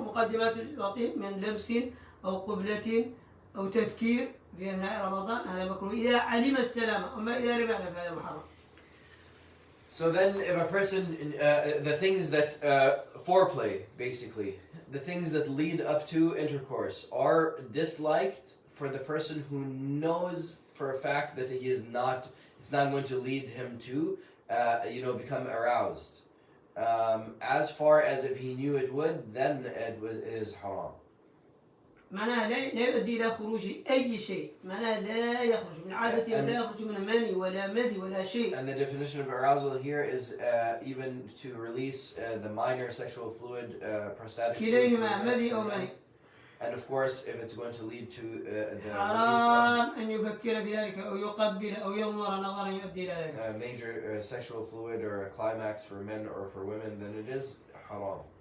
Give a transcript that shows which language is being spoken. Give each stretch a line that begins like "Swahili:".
Arabic: مقدمات الوطي من لمس أو قبلة أو تفكير في أثناء رمضان هذا مكروه إذا علم السلامة. أما إذا لم يعلم فهذا محرم.
English: So then if a person, the things that, foreplay basically, the things that lead up to intercourse are disliked for the person who knows for a fact that it's not going to lead him to, become aroused. As far as if he knew it would, then it is haram.
Arabic: معناها لا يؤدي إلى خروج أي شيء. معناها لا يخرج من عادته ولا يخرج من مني ولا مذي ولا شيء.
English: And the definition of arousal here is even to release the minor sexual fluid, prostatic fluid.
Arabic: كليهما مذي أو مني.
English: And of course, if it's going to lead to the
Arabic: حرام أن يفكر في ذلك أو يقبل أو ينظر نظرا يؤدي إلى ذلك.
English: Major sexual fluid or a climax for men or for women, then it is haram.